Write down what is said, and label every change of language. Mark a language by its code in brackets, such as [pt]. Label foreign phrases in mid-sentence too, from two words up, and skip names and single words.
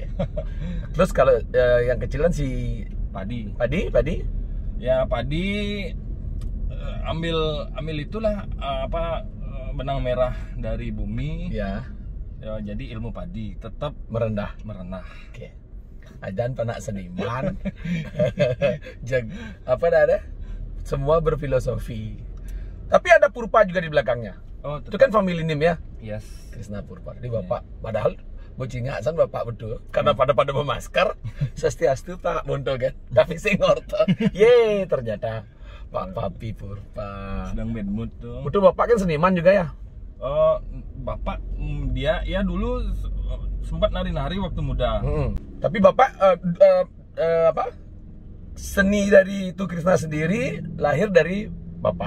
[id] Terus kalau yang kecilan si Padi. Padi? Ya padi ambil itulah benang merah dari bumi. Ya, Jadi ilmu padi tetap merendah. Oke. [ban] Adan panak seniman. [id] Apa ada? Semua berfilosofi. Tapi ada Purba juga di belakangnya. Oh, Itu kan [en] family name [id] ya. Yes. Krisna Purba. Jadi bapak, padahal bocingasan bapak betul. Karena pada bermasker. Swastiastu Pak Monto kan. Tapi sing orto. Ye, ternyata Pak Papi Purba. Sedang [en] bad mood [id] tuh. Betul, bapak kan seniman juga ya? Bapak dia ya dulu sempat nari-nari waktu muda. Tapi Bapak apa? Seni dari Tu Krisna sendiri lahir dari Bapak.